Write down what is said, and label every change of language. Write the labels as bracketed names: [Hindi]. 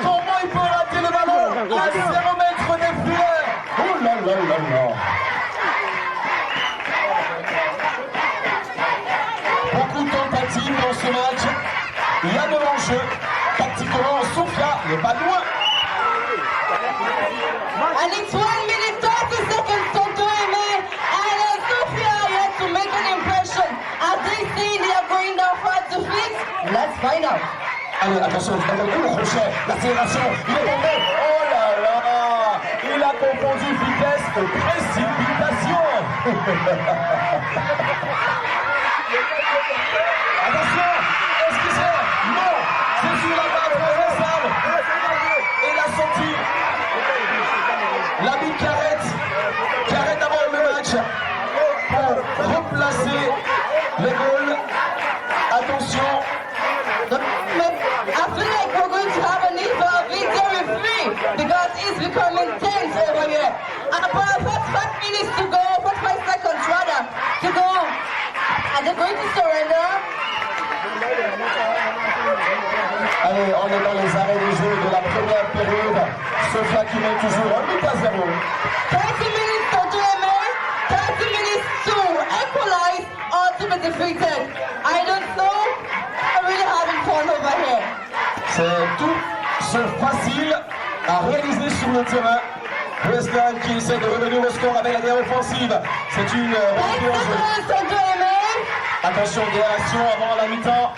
[French] Comment il peut rater le ballon à 0 mètres des filets? Oh là là là là! Beaucoup de tentatives dans ce match. Il y a de l'enjeu. Tactiquement, Sophia n'est pas loin. [English] And it's 1 minute 30 seconds to Doyeme, and Sophia has to make an impression. Are they saying they are going down for defeat? Let's find out. [French] Allez, attention, le crochet, l'accélération, il est tombé. Oh là là! Il a confondu vitesse et précipitation. Attention, est-ce que c'est? Non, c'est sur la barre transversale. Et la sortie. L'ami qui arrête d'abord le match pour replacer les goals. Attention. [English] I feel like we're going to have a need for a video referee because it's becoming tense over here. About 45 minutes to go, 45 seconds rather, to go. Are they going to surrender? [French] Allez, on est dans les arrêts de jeu de la première période. Sophia qui mène toujours 1 but à 0. [English] 30 minutes to Doyeme, 30 minutes to equalize or to be defeated. I don't know. I'm really having fun over here. [French] C'est tout ce facile à réaliser sur le terrain. Westland qui essaie de revenir au score avec la guerre offensive. C'est une rentrée en jeu. Attention, des réactions avant la mi-temps.